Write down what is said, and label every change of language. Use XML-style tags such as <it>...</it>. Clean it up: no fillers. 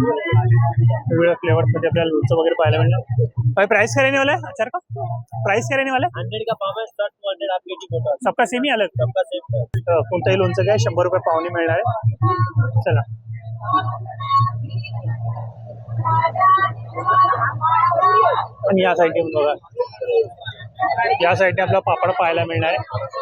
<mr>वेगवेगळ्या फ्लेवर्स मध्ये आपल्याला लोणचं वगैरे पाहायला मिळणार.</mr> <hi>भाई प्राइस क्या रहने वाला है अचार का? प्राइस क्या रहने वाला है? 100 का पाव है, 60 200 आप केजी बोतल सबका सेम ही अलग? सबका सेम है.</hi> <mr>कोणताही लोणचं घ्या, 100 रुपये पावनी मिळणार आहे. चला, आणि या साईडने बघा, या साईडने आपल्याला पापड पाहायला मिळणार आहे.</mr>